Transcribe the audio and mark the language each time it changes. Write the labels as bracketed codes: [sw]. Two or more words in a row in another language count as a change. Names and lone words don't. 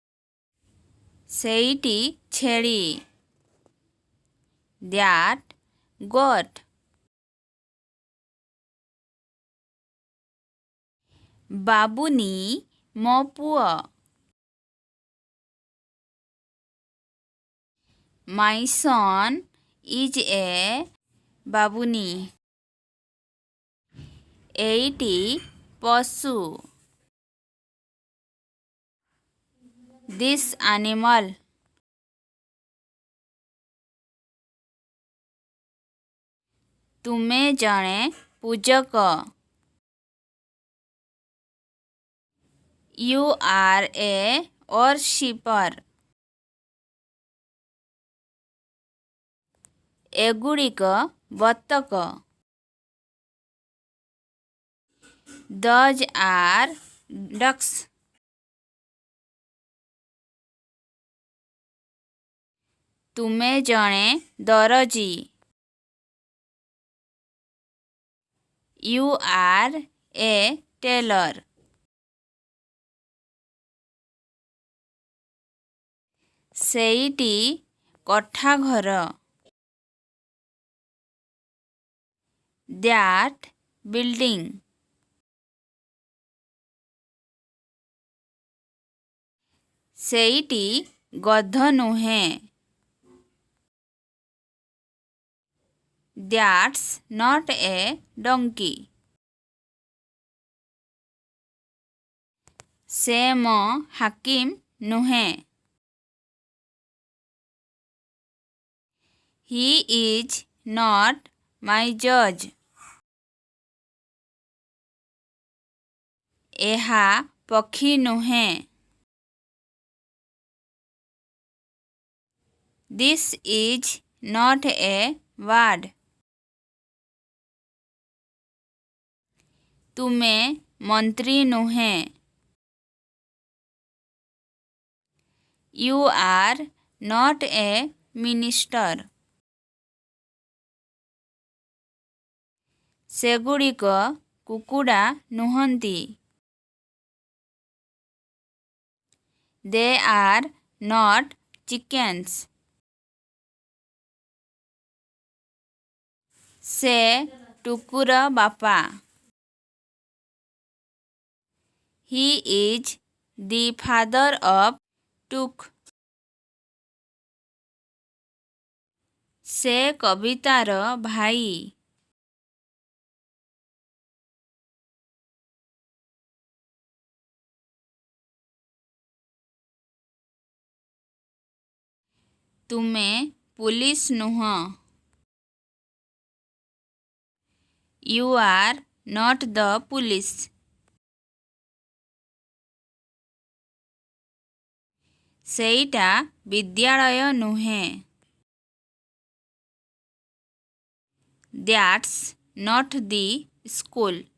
[or] ସେଇଟି ଛେଳି। [en] That goat. [or] ବାବୁନି ମୋ ପୁଅ। [en] My son is a ବାବୁନି। [or] ଏଇଟି ପଶୁ। [en] This animal. [or] ତୁମେ ଜଣେ ପୂଜକ। [en] You are a worshipper. [or] ଏଗୁଡ଼ିକ ବତକ। [en] Those are ducks. [or] ତୁମେ ଜଣେ ଦରଜି। [en] You are a tailor. [or] ସେଇଟି କୋଠାଘର। [en] That building. [or] ସେଇଟି ଗଧ ନୁହେଁ। [en] That's not a donkey. [or] ସେ ମୋ ହାକିମ ନୁହେଁ। [en] He is not my judge. [or] ଏହା ପକ୍ଷୀ ନୁହେଁ। [en] This is not a bird. [or] ତୁମେ ମନ୍ତ୍ରୀ ନୁହେଁ। [en] You are not a minister. [or] ସେଗୁଡ଼ିକ କୁକୁଡ଼ା ନୁହନ୍ତି। [en] They are not chickens. [or] ସେ ଟୁକୁର ବାପା। [en] He is the father of Tuk. [or] ସେ କବିତାର ଭାଇ। ତୁମେ ପୁଲିସ ନୁହଁ। [en] You are not the police. [or] ସେଇଟା ବିଦ୍ୟାଳୟ ନୁହେଁ। [en] That's not the school.